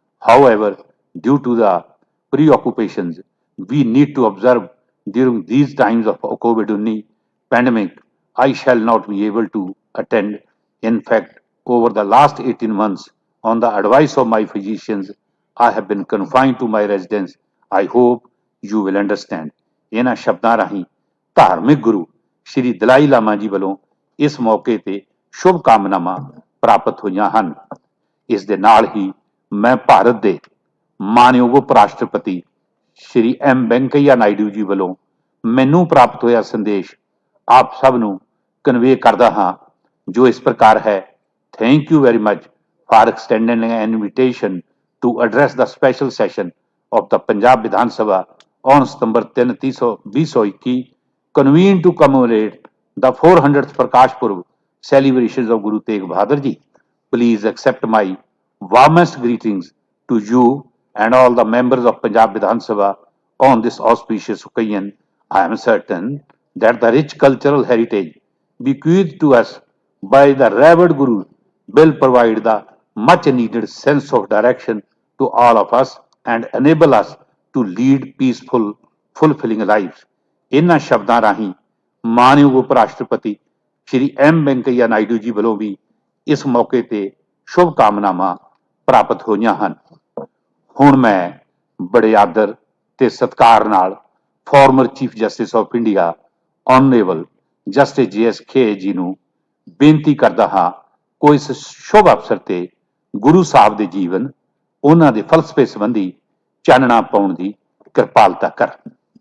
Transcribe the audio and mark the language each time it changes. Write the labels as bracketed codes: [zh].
[en] However, due to the preoccupations we need to observe during these times of COVID-19 pandemic, I shall not be able to attend. In fact, over the last 18 months, on the advice of my physicians, I have been confined to my residence. I hope you will understand. [pa] ਇਹਨਾਂ ਸ਼ਬਦਾਂ ਰਾਹੀਂ ਧਾਰਮਿਕ ਗੁਰੂ ਸ਼੍ਰੀ ਦਲਾਈ ਲਾਮਾ ਜੀ ਵੱਲੋਂ ਇਸ ਮੌਕੇ ਤੇ ਸ਼ੁਭ ਕਾਮਨਾਵਾਂ ਪ੍ਰਾਪਤ ਹੋਈਆਂ ਹਨ। ਇਸ ਦੇ ਨਾਲ ਹੀ ਮੈਂ ਭਾਰਤ ਦੇ ਮਾਨਯੋਗ ਉਪ ਰਾਸ਼ਟਰਪਤੀ ਸ਼੍ਰੀ ਐਮ ਵੈਂਕਈਆ ਨਾਇਡੂ ਜੀ ਵੱਲੋਂ ਮੈਨੂੰ ਪ੍ਰਾਪਤ ਹੋਇਆ ਸੰਦੇਸ਼ ਆਪ ਸਭ ਨੂੰ ਕਨਵੇ ਕਰਦਾ ਹਾਂ, ਜੋ ਇਸ ਪ੍ਰਕਾਰ ਹੈ। [en] Thank you very much for extending an invitation to address the special session of the Punjab Vidhan Sabha on September 3, 2021, convened to commemorate the 400th Prakash Purv celebrations of Guru Tegh Bahadur Ji. Please accept my warmest greetings to you and all the members of Punjab Vidhan Sabha on this auspicious occasion. I am certain that the rich cultural heritage bequeathed to us by the revered Guru will provide the much needed sense of direction to all of us and enable us to lead peaceful, fulfilling lives. [pa] ਇਹਨਾਂ ਸ਼ਬਦਾਂ ਰਾਹੀਂ ਮਾਨਯੋਗ ਉਪ ਰਾਸ਼ਟਰਪਤੀ ਸ਼੍ਰੀ M Venkaiah Naidu ਜੀ ਵੱਲੋਂ ਵੀ ਇਸ ਮੌਕੇ ਤੇ ਸ਼ੁਭ ਕਾਮਨਾਵਾਂ ਪ੍ਰਾਪਤ ਹੋਈਆਂ ਹਨ। ਹੁਣ ਮੈਂ ਬੜੇ ਆਦਰ ਤੇ ਸਤਿਕਾਰ ਨਾਲ farmer chief justice of India honourable justice JS ਖੇ ਜੀ ਨੂੰ ਬੇਨਤੀ ਕਰਦਾ ਹਾਂ, ਕੋਈ ਇਸ ਸ਼ੁਭ ਅਵਸਰ ਤੇ ਗੁਰੂ ਸਾਹਿਬ ਦੇ ਜੀਵਨ, ਉਹਨਾਂ ਦੇ ਫਲਸਫੇ ਸੰਬੰਧੀ ਚਾਨਣਾ ਪਾਉਣ ਦੀ ਕਿਰਪਾਲਤਾ ਕਰਨ।